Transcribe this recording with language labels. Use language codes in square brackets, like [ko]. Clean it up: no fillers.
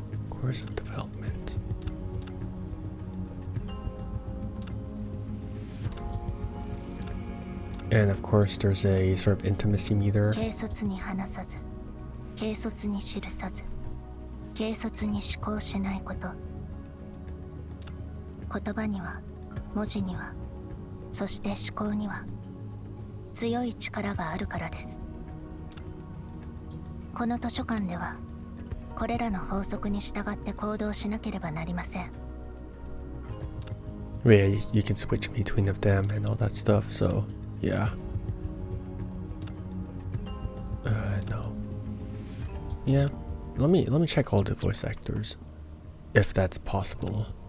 [en] Course of development. And of course, there's a sort of intimacy meter. [ja] 軽率に話さず、軽率に記さず、軽率に思考しないこと。言葉には、文字には、そして思考には強い力があるからです。この図書館では、これらの法則に従って行動しなければなりません。 [en] Yeah, you can switch between of them and all that stuff, so yeah. No. Yeah, let me check all the voice actors, if that's possible.